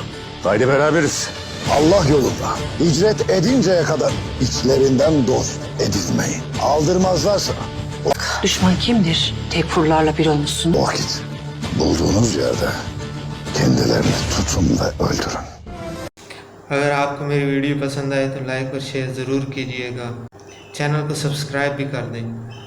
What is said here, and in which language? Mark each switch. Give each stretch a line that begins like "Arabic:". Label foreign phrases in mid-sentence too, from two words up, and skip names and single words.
Turkish: Haydi beraberiz. Allah yolunda hicret edinceye kadar içlerinden dost edilmeyin. Aldırmazlarsa Düşman kimdir? Tekfurlarla bir olmuşsun. o vakit bulduğunuz yerde kendilerini tutun ve öldürün.
Hindi: अगर आपको मेरी वीडियो पसंद आए तो लाइक और शेयर ज़रूर कीजिएगा। चैनल को सब्सक्राइब भी कर दें।